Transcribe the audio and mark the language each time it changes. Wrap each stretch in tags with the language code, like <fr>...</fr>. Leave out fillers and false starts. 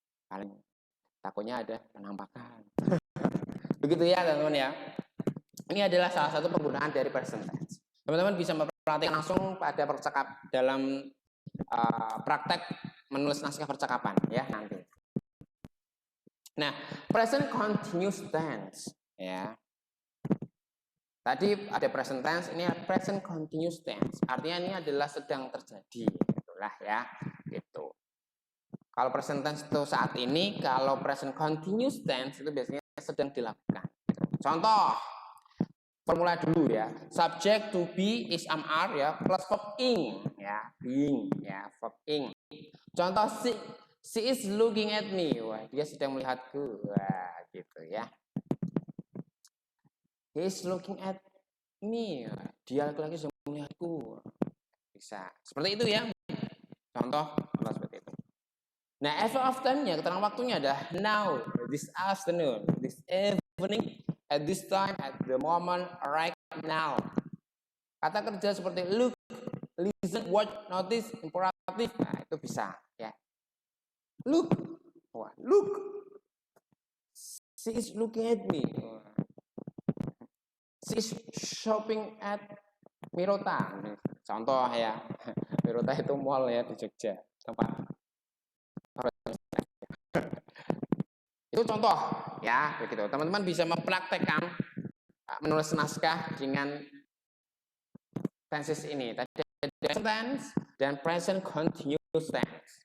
<id>Paling takutnya ada penampakan. Begitu ya, teman-teman ya. Ini adalah salah satu penggunaan dari present tense. Teman-teman bisa memperhatikan langsung pada dalam praktek menulis naskah percakapan ya nanti. Nah, present continuous tense ya. Tadi ada present tense, ini present continuous tense. Artinya ini adalah sedang terjadi, itulah ya, gitu. Kalau present tense itu saat ini, kalau present continuous tense itu biasanya sedang dilakukan. Contoh, formula dulu ya.</id> <en>Subject to be is am ya, plus verb ing ya, being ya, verb ing. Contoh she is looking at me.</en> <id>Wah, dia sedang melihatku. Wah, gitu ya.</id> <en>He is looking at me.</en> <id>Dia laki-laki sedang melihatku. Bisa. Seperti itu ya. Contoh seperti itu. Nah,</id> <en>as of time-nya,</en> <id>keterangan waktunya adalah</id> <en>now, this afternoon, this evening, at this time, at the moment, right now.</en> <id>Kata kerja seperti look, listen, watch, notice, imperatif. Nah, itu bisa ya. Look. Wah, look.</id> <en>She is looking at me. She is shopping at Mirota.</en> <id>Contoh ya. Mirota itu mall ya di Jogja. Tempat. Itu contoh ya, begitu. Teman-teman bisa mempraktekkan menulis naskah dengan tenses ini. Tadi ada present tense dan present continuous tense.</id>